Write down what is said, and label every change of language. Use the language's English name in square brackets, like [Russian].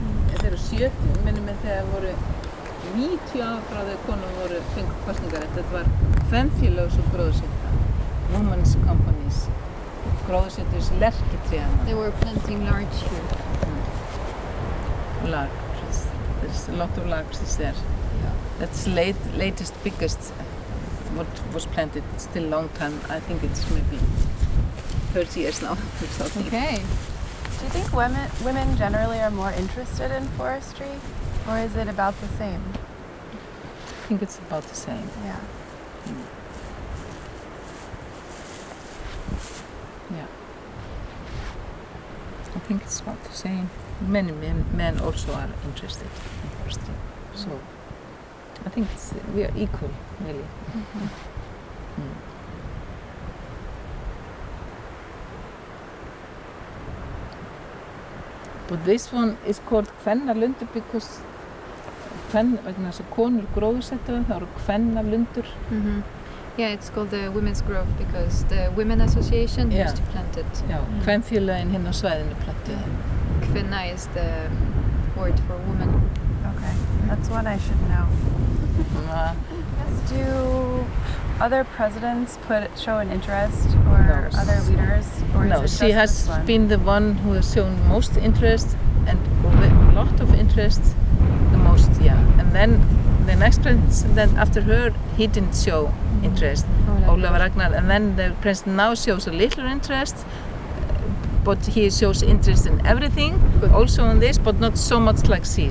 [Icelandic] Þetta eru 70, minnum mig þegar voru 90 ár frá þegar konur fengu kosningar. Þetta var kvenfélög sem gróðursetta, [English] women's companies, [Icelandic] gróðursettu þessi lerkitré. [English] They were planting larch here. Larches. There's a lot of larches there. Yeah. That's latest, biggest, what was planted. It's still a long time. I think it's maybe 30 years now. Okay. Do you think women generally are more interested in forestry, or is it about the same? I think it's about the same. Yeah. Yeah. I think it's about the same. Many men also are interested in forestry. So I think we are equal, really. But this one is called [Icelandic] kvennalundur [English] because [Icelandic] vegna þess að konur gróðursettu það eru kvennalundur. [English] Yeah, it's called the Women's Grove because the Women Association used to plant it. [Icelandic] Já, kvenfélögin hérna á svæðinu plantuðu. [English] Kvinna is the word for woman. Okay, that's one I should know. Do other presidents show an interest, or other leaders, or no, is it she just has this one? been the one who has shown most interest and a lot of interest, the most, And then the next president after her, he didn't show interest, Ólafur Ragnar, and then the president now shows a little interest, but he shows interest in everything, also in this, but not so much like she.